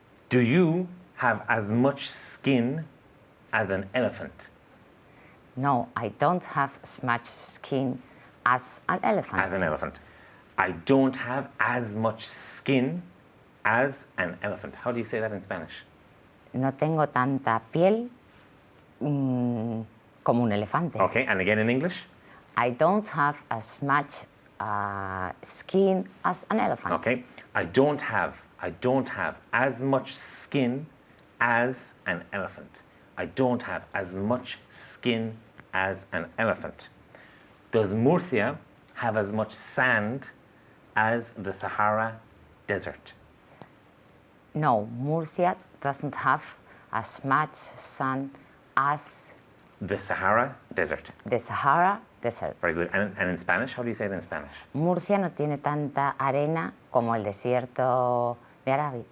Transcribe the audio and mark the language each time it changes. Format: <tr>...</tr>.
<en>Do you have as much skin as an elephant? No, I don't have as much skin as an elephant. As an elephant. I don't have as much skin as an elephant. How do you say that in Spanish?</en> <es>No tengo tanta piel como un elefante.</es> <en>Okay, and again in English? I don't have as much skin as an elephant. Okay. I don't have as much skin as an elephant. I don't have as much skin as an elephant. Does Murcia have as much sand as the Sahara Desert? No, Murcia doesn't have as much sand as The Sahara Desert. the Sahara Desert. Very good. And in Spanish, how do you say it in Spanish?</en> <es>Murcia no tiene tanta arena como el desierto de Arabia,</es>